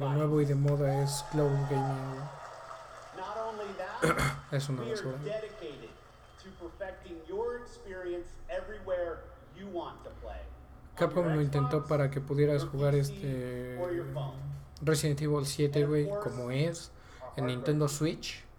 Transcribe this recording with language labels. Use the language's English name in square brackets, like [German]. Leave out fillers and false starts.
[Spanish] Lo nuevo y de moda es cloud gaming. [English] Not only that, we are dedicated to perfecting your experience everywhere you want to play. [Spanish] Capcom lo intentó para que pudieras jugar este Resident Evil 7, güey, como es en Nintendo Switch.